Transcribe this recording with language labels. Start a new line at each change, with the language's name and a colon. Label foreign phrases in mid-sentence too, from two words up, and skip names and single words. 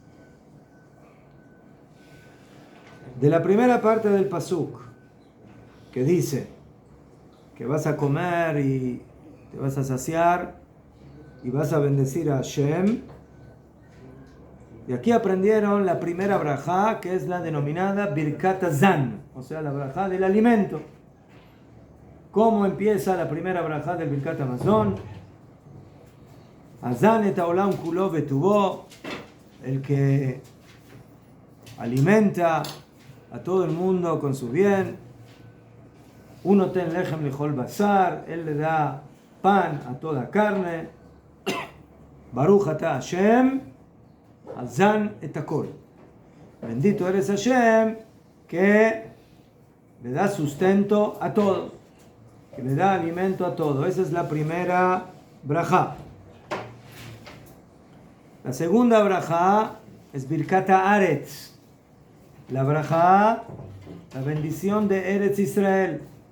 Spanish: De la primera parte del pasuk, que dice que vas a comer y te vas a saciar y vas a bendecir a Hashem. Y aquí aprendieron la primera brajá, que es la denominada
Hebrew: ברכת הזן,
Spanish: o sea, la brajá del alimento. ¿Cómo empieza la primera brajá del
Hebrew: ברכת המזון? הזן את העולם כולו בטובו,
Spanish: el que alimenta a todo el mundo con su bien.
Hebrew: נותן לחם לכל בשר,
Spanish: él le da pan a toda carne.
Hebrew: ברוך אתה השם הזן את הכל.
Spanish: Bendito eres Hashem, que le da sustento a todo, que le da alimento a todo. Esa es la primera brajá. La segunda brajá es
Hebrew: ברכת הארץ,
Spanish: la brajá, la bendición de Eretz Israel.